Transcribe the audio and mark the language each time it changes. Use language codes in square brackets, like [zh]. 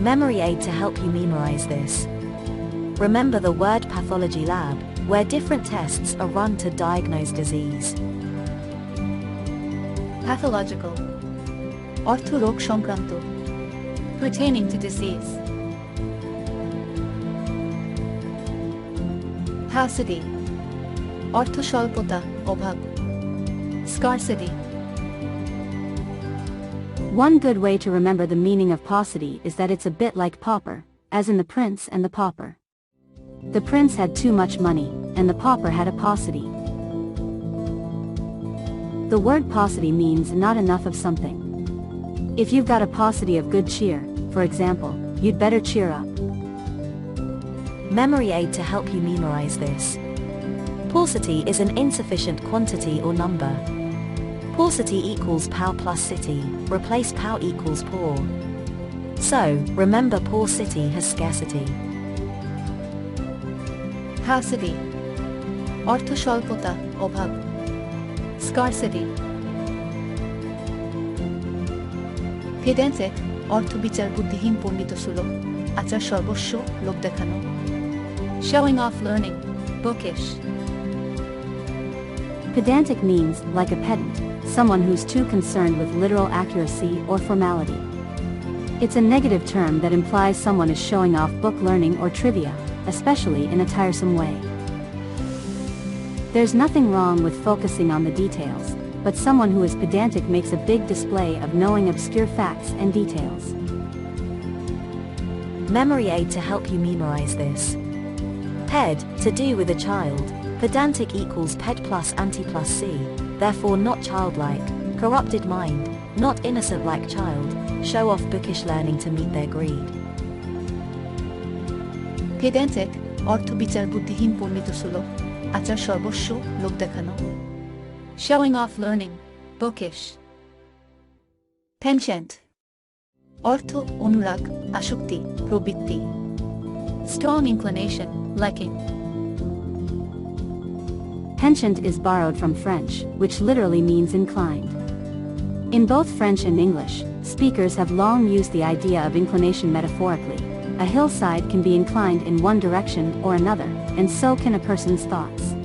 [en] Memory aid to help you memorize this. Remember the word pathology lab, where different tests are run to diagnose disease. Pathological [bn] অর্থ রোগ সংক্রান্ত, [en] pertaining to disease. [bn] Paucity অর্থ স্বল্পতা, অভাব, scarcity. [en] One good way to remember the meaning of paucity is that it's a bit like pauper, as in The Prince and the Pauper. The prince had too much money, and the pauper had a paucity. The word paucity means not enough of something. If you've got a paucity of good cheer, for example, you'd better cheer up. Memory aid to help you memorize this. Paucity is an insufficient quantity or number. Paucity equals pow plus city, replace pow equals poor. So, remember poor city has scarcity. [bn] Paucity অর্থ স্বল্পতা, অভাব, scarcity. Pedantic অর্থ বিচার বুদ্ধিহীন পণ্ডিত সুলভ, আচার সর্বস্ব, লোক দেখানো. [en] Showing off learning, bookish. Pedantic means, like a pedant, someone who's too concerned with literal accuracy or formality. It's a negative term that implies someone is showing off book learning or trivia, especially in a tiresome way. There's nothing wrong with focusing on the details, but someone who is pedantic makes a big display of knowing obscure facts and details. Memory aid to help you memorize this. Ped, to do with a child, pedantic equals ped plus anti plus c, therefore not childlike, corrupted mind, not innocent like child, show off bookish learning to meet their greed. [bn] Pedantic অর্থ বিচার বুদ্ধিহীন পণ্ডিত সুলভ, আচার সর্বস্ব, লোক দেখানো. [en] Showing off learning, bookish. Penchant [bn] অর্থ অনুরাগ আসক্তি প্রবৃত্তি [en] strong inclination liking Penchant is borrowed from French, which literally means inclined. In both French and English, speakers have long used the idea of inclination metaphorically. A hillside can be inclined in one direction or another, and so can a person's thoughts.